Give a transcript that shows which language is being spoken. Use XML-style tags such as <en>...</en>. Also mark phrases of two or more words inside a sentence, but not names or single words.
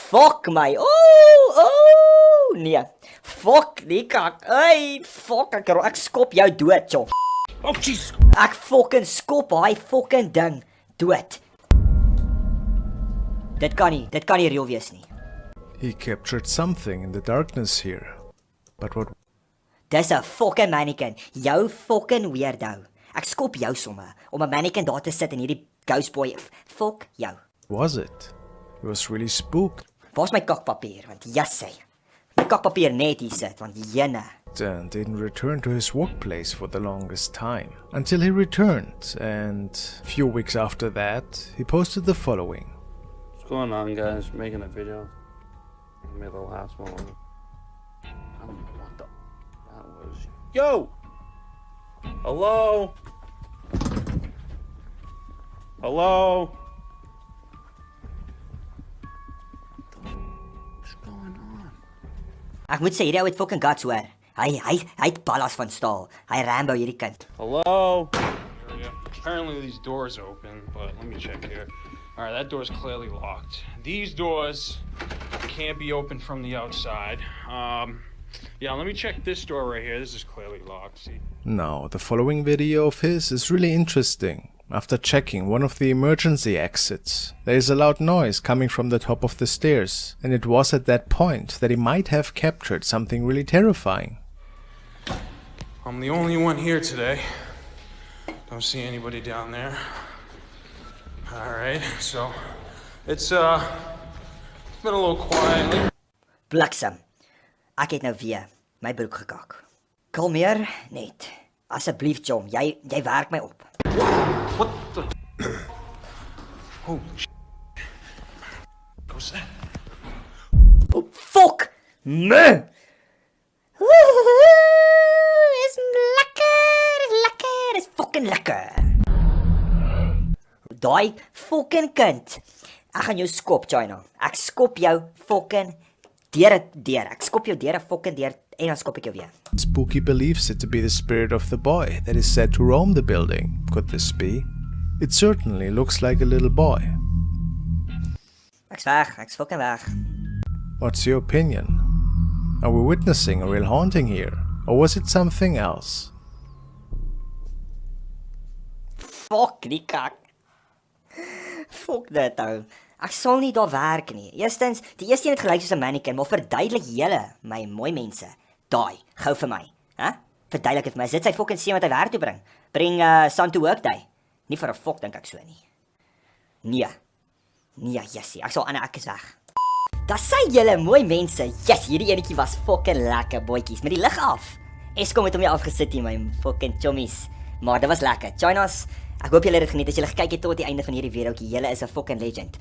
<af>Oh, nee. Fuck die kak. Hey, fuck ek skop jou dood, chop.</af> <en>Oh, jeez.</en> <af>Ek fucking skop hy fucking ding dood. Dit kan nie real wees nie.</af> <en>He captured something in the darkness here. But what</en> <af>Dis 'n fucking mannequin.</af> <en>Jou fucking weirdo.</en> <af>Ek skop jou somme om 'n mannequin daar te sit in hierdie</af> <en>ghost boy.</en> <af>Fuck jou.</af> <en>was it? He was really spooked</en> <af>Waar's my kakpapier? Want jassy. My kakpapier net hier sit want jenne.</af> <en>and didn't return to his workplace for the longest time. Until he returned, and a few weeks after that, he posted the following. What's going on, guys? Making a video. I made the last one. I don't know what the that was. Yo! Hello? Hello? What's going on?</en> <af>Ek moet sê hierdie ou het fucking guts hoor. Hy het ballas van staal. Hy Rambo hierdie kind.</af> <en>Hello? There we go. Apparently these doors open, but let me check here. All right, that door's clearly locked. These doors can't be opened from the outside. Yeah, let me check this door right here. This is clearly locked. See? Now, the following video of his is really interesting. After checking one of the emergency exits, there is a loud noise coming from the top of the stairs, and it was at that point that he might have captured something really terrifying. I'm the only one here today. Don't see anybody down there. All right, so it's been a little quiet.</en> <af>Bliksem. Ek het nou weer my broek gekak. Kalmeer net. Asseblief, Jom, jy werk my op.</af> <en>What the? Holy shit. What was that? Oh, fuck! Me!</en> <af>Is lekker, is fucking lekker. Daai fucking kind. Ek gaan jou skop, China. Ek skop jou fucking deur. Ek skop jou deur 'n fucking deur en dan skop ek jou weer.</af> <en>Spooky believes it to be the spirit of the boy that is said to roam the building. Could this be? It certainly looks like a little boy.</en> <af>Ek's weg, ek's fucking weg.</af> <en>What's your opinion? Are we witnessing a real haunting here? Or was it something else?</en> <af>Fuck die kak. Fuck dit ou. Ek sal nie daar werk nie. Eerstens, die eerste een het gelyk soos 'n mannequin, maar verduidelik julle, my mooi mense. Daai, gou vir my, hè? Verduidelik dit vir my. Is dit sy fucking seun wat hy werk toe bring?</af> <en>Bring son to work day.</en> <af>Nie vir 'n fok dink ek so nie. Nee, jessie, ek sal ek is weg. Daar sê julle mooi mense. Yes, hierdie enetjie was fucking lekker, boetjies, met die lig af. Eskom het hom nie afgesit nie, my fucking chommies. Maar dit was lekker. Chinas, ek hoop julle het dit geniet. As julle gekyk het tot die einde van hierdie videoetjie, julle is 'n fucking legend.</af>